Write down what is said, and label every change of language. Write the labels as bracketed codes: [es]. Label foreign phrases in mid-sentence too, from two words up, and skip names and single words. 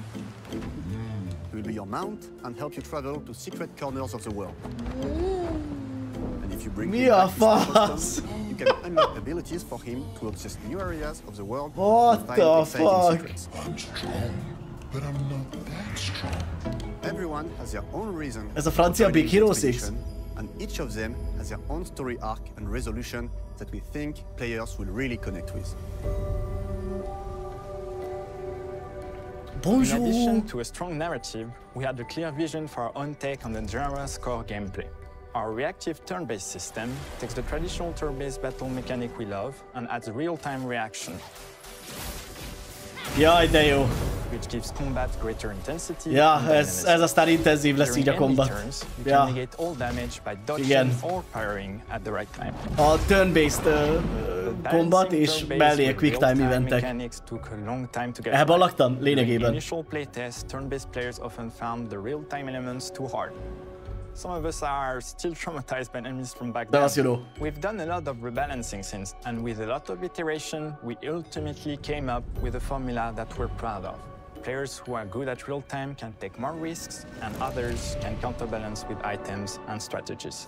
[en] He will be your mount and help you travel to secret corners of the world. And if you bring him back to special stones, you can unlock abilities for him to access new areas of the world and find exciting secrets. I'm strong, but I'm not that strong. Everyone has their own reason. [hu] Ez a francia Big Hero 6. [en] And each of them has their own story arc and resolution that we think players will really connect with. [fr] Bonjour. [en] In addition to a strong narrative, we had a clear vision for our own take on the genre's core gameplay. Our reactive turn-based system takes the traditional turn-based battle mechanic we love and adds real-time reaction. [hu] Jaj, de jó. [en] Which gives combat greater intensity. [hu] Ja, ez aztán intenzív lesz így a combat. Ja. [en] Negate all damage by dodging or firing at the right time. [hu] A [en] turn-based combat [hu] és mellé a [en] quick time [hu] eventek. Ebben laktam, lényegében. [en] In initial playtest, turn-based players often found the real-time elements too hard. Some of us are still traumatized by enemies from back then. We've done a lot of rebalancing since, and with a lot of iteration, we ultimately came up with a formula that we're proud of. Players who are good at real-time can take more risks, and others can counterbalance with items and strategies.